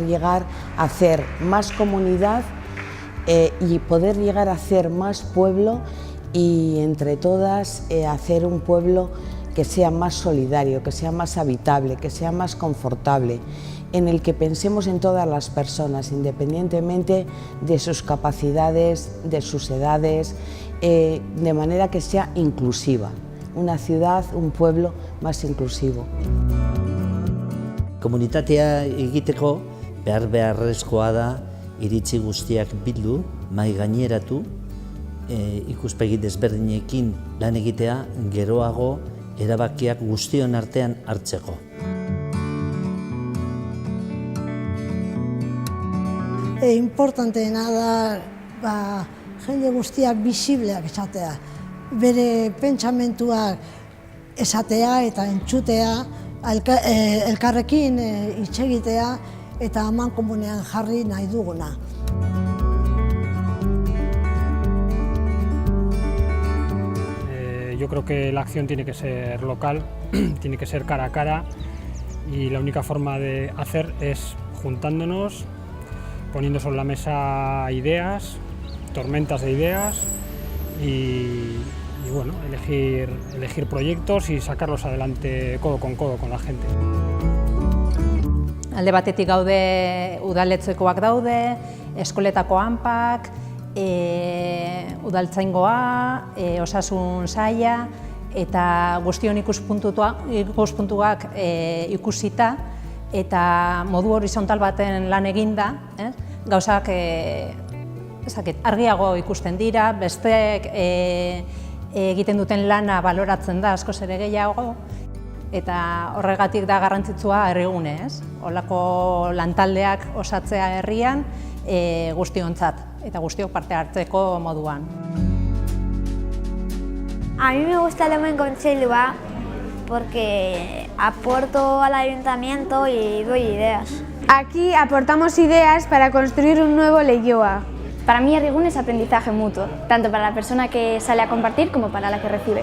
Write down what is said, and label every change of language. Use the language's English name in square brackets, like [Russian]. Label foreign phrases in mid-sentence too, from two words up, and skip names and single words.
[Spanish] llegar a hacer más comunidad y poder llegar a hacer más pueblo y entre todas hacer un pueblo que sea más solidario, que sea más habitable, que sea más confortable, en el que pensemos en todas las personas, independientemente de sus capacidades, de sus edades, de manera que sea inclusiva, una ciudad, un pueblo más inclusivo. [Basque] Komunitatea egiteko beharrezkoa da iritzi guztiak bildu, mahai gaineratu, ikuspegi desberdinekin lan egitea geroago erabakiak guztion artean hartzeko. Importanteena da jende guztiak bisibleak esatea, bere pentsamentuak esatea eta entzutea, elkarrekin hitz egitea eta amankomunean jarri nahi duguna. [Spanish] Yo creo que la acción tiene que ser local, tiene que ser cara a cara y la única forma de hacer es juntándonos, poniendo sobre la mesa ideas, tormentas de ideas y bueno, elegir proyectos y sacarlos adelante codo con la gente. [Basque] Alde batetik gaude udaletxekoak daude, eskoletako hanpak, udaltzaingoa, osasun saila eta guztion ikuspuntuak ikusita eta modu horizontal baten lan eginda, gauzak argiago ikusten dira, besteek egiten duten lana baloratzen da askoz ere gehiago eta horregatik da garrantzitsua herrigune, holako lantaldeak osatzea herrian guztiontzat eta guztiok parte hartzeko moduan. [Spanish] A mí me gusta el Hemen Kontseilua porque aporto al ayuntamiento y doy ideas. Aquí aportamos ideas para construir un nuevo Leioa. Para mí Herrigune es aprendizaje mutuo, tanto para la persona que sale a compartir como para la que recibe.